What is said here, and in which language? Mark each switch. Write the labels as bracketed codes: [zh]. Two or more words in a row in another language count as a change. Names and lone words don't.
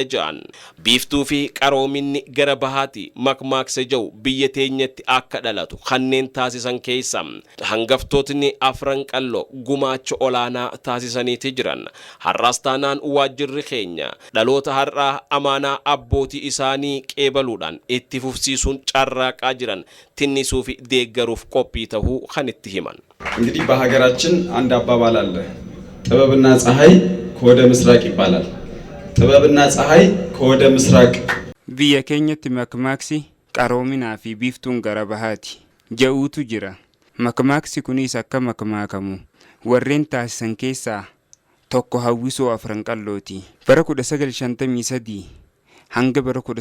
[om] jedhan biiftuu fi qaroominni gara bahaati makmaaksa jiru biyya teenyatti akka dhalatu kanneen taasisan keessa hangaftootni afran qalloo gumaacha olaanaa taasisaniiti jiran har'aas taanaan waajjirri keenya dhaloota har'aa amaanaa abbootii isaanii qeebaluudhaan itti fufsiisuun carraaqaa jiran tinnisuu fi deeggaruuf qophii ta'uu kan itti himan [am] እንግዲህ በሀገራችን አንድ አባባል አለ ጥበብና ፀሐይ ከወደ ምስራቅ ይባላል ጥበብና ፀሐይ ከወደ ምስራቅ [om] biyya keenyatti makmaaksi qaroominaa fi biiftuun gara bahaati ja'uutu jira makmaaksi kunis akka makmaakamu warreen taasisan keessaa tokko hawwisoo afran qallooti bara 1953 hanga bara